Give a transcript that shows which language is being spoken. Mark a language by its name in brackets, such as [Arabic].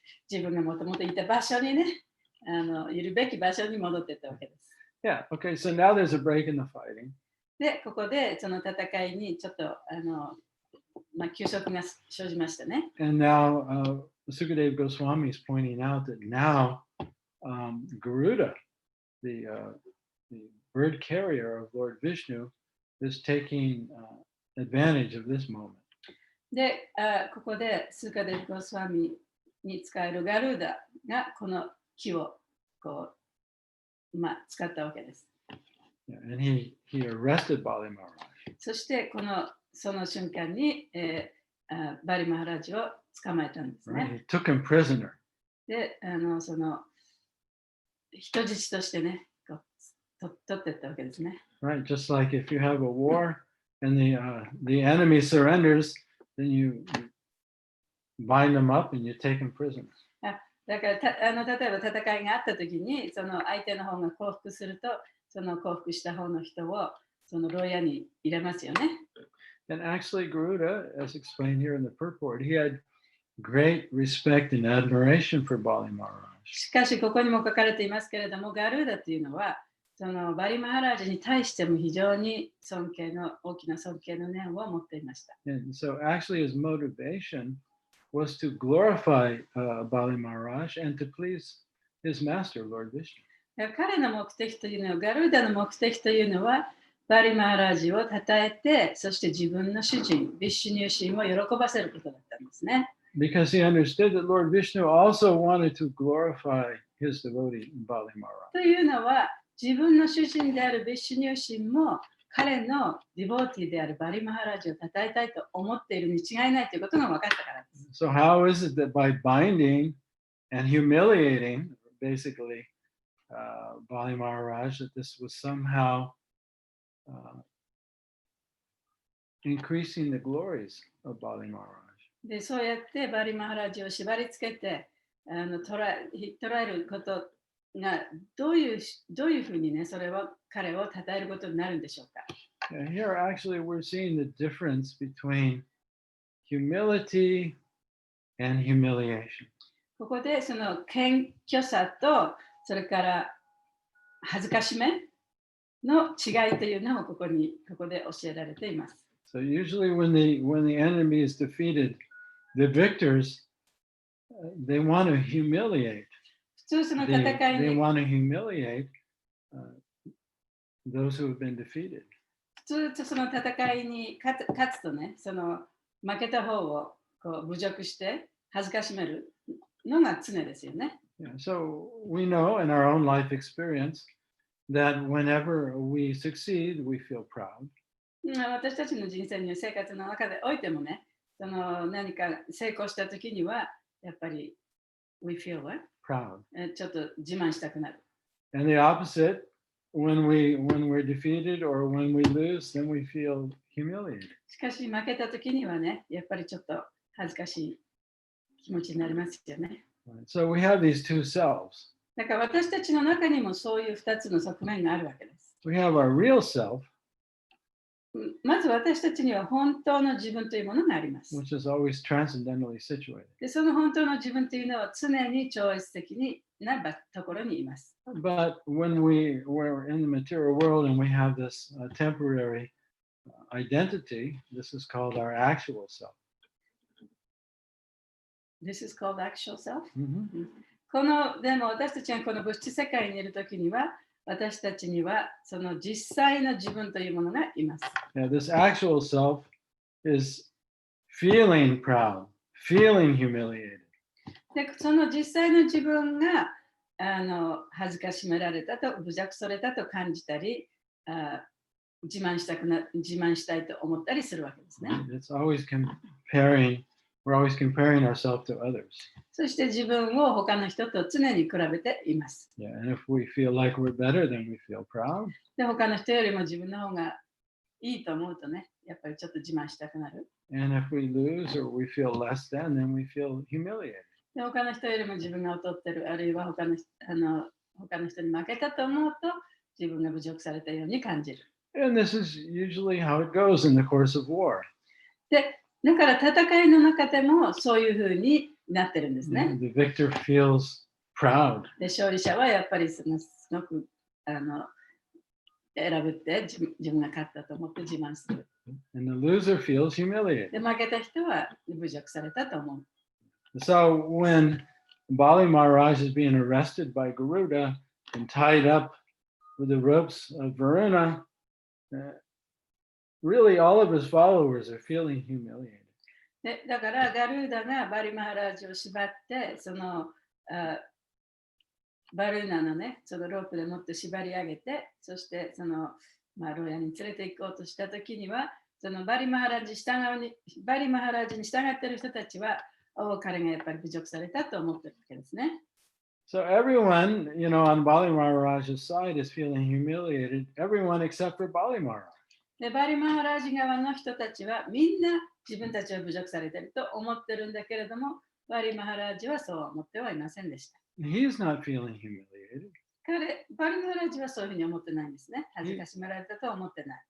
[Japanese] 自分がもともといた場所にね、いるべき場所に戻っていったわけです。 [English] Yeah, okay, so now there's a break in the fighting. [Japanese] で、ここでその戦いにちょっと休息が生じましたね。 [English] And now Sukadeva Goswami is pointing out that now Garuda, the bird carrier of Lord Vishnu, is taking advantage of this moment. [Japanese] で、ここでスーカデヴゴスワミに使えるガルーダがこの木を使ったわけです。 [English] Yeah, and he arrested Bali Maharaj. [Japanese] そしてその瞬間に、バリマハラジを捕まえたんですね。 [English] Right? He took him prisoner. [Japanese] で、その人質としてね、取っていったわけですね。 [English] Right, just like if you have a war and the enemy surrenders, then you bind them up and you take them prisoner. [Japanese] だから例えば戦いがあったときに、その相手の方が降伏すると、その降伏した方の人をその牢屋に入れますよね。 [English] And actually, Garuda, as explained here in the purport, he had great respect and admiration for Bali Maharaj. [Japanese] しかし、ここにも書かれていますけれども、ガルーダというのは、そのバリマハラージに対しても非常に大きな尊敬の念を持っていました。 [English] And so actually his motivation was to glorify Bali Maharaj and to please his master, Lord Vishnu. [Japanese] 彼の目的というのは、ガルーダの目的というのは、バリマハラージを称えて、そして自分の主人、ビッシュニュー神を喜ばせることだったんですね。 [English] Because he understood that Lord Vishnu also wanted to glorify his devotee Bali Maharaj. [Japanese] というのは、自分の主人であるビッシュニュー神も、彼のディボーティーであるバリマハラージを称えたいと思っているに違いないということが分かったからです。 [English] So how is it that by binding and humiliating, basically, Bali Maharaj, that this was somehow increasing the glories of Bali Maharaj? [Japanese] で、そうやってバリマハラージを縛り付けて捉えることがどういうふうにね、それを彼を称えることになるんでしょうか。 [English] And here actually we're seeing the difference between humility and humiliation. [Japanese] ここでその謙虚さとそれから恥ずかしめの違いというのをここで教えられています。 [English] So usually when the enemy is defeated, the victors they want to humiliate. [Japanese] 普通その戦い [English] They [Japanese] に [English] want to humiliate those who have been defeated. [Japanese] 普通その戦いに勝つとね、その負けた方をこう侮辱して恥ずかしめるのが常ですよね。 [English] Yeah, so we know in our own life experience that whenever we succeed, we feel proud. [Japanese] 私たちの人生に生活の中でおいてもね、その何か成功した時にはやっぱり [English] we feel what? Proud. [Japanese] ちょっと自慢したくなる。 [English] And the opposite, when we're defeated or when we lose, then we feel humiliated. [Japanese] しかし負けた時にはね、やっぱりちょっと恥ずかしい気持ちになりますよね。 [English] Right? So we have these two selves. [Japanese] だから私たちの中にもそういう2つの側面があるわけです。 [English] We have our real self, [Japanese] まず私たちには本当の自分というものがあります。 [English] which is always transcendentally situated. [Japanese] で、その本当の自分というのは常に超越的なところにいます。 [English] But when we're in the material world and we have this temporary identity, this is called our actual self. This is called actual self. Mm-hmm. [Japanese] でも私たちがこの物質世界にいるときには、私たちにはその実際の自分というものがいます。 [English] Now, this actual self is feeling proud, feeling humiliated. [Japanese] で、その実際の自分が恥ずかしめられたと、侮辱されたと感じたり、自慢したいと思ったりするわけですね。 [English] It's always we're always comparing ourselves to others. [Japanese] そして自分を他の人と常に比べています。 [English] Yeah, and if we feel like we're better, then we feel proud. [Japanese] で、他の人よりも自分の方がいいと思うとね、やっぱりちょっと自慢したくなる。 [English] And if we lose or we feel less than, then we feel humiliated. [Japanese] で、他の人よりも自分が劣ってる、あるいは他の人に負けたと思うと、自分が侮辱されたように感じる。 [English] And this is usually how it goes in the course of war. [Japanese] で、だから戦いの中でもそういうふうになってるんですね。 [English] The victor feels proud. [Japanese] で、勝利者はやっぱりすごく選ぶって自分が勝ったと思って自慢する。 [English] And the loser feels humiliated. [Japanese] で、負けた人は侮辱されたと思う。 [English] So when Bali Maharaj is being arrested by Garuda and tied up with the ropes of Varuna, really all of his followers are feeling humiliated. [Japanese] で、だからガルーダがバリマハラージを縛って、そのバルーナのね、そのロープでもって縛り上げて、そしてその、牢屋に連れて行こうとしたときには、そのバリマハラージに従っている人たちは、彼がやっぱり侮辱されたと思っているわけですね。 [English] So everyone, on Bali Maharaj's side is feeling humiliated, everyone except for Bali Maharaj. [Japanese] で、バリマハラージ側の人たちはみんな自分たちを侮辱されていると思ってるんだけれども、バリマハラージはそう思ってはいませんでした。 [English] He's not feeling humiliated. [Japanese] バリマハラージはそういうふうに思ってないんですね。恥ずかしめられたとは思ってない。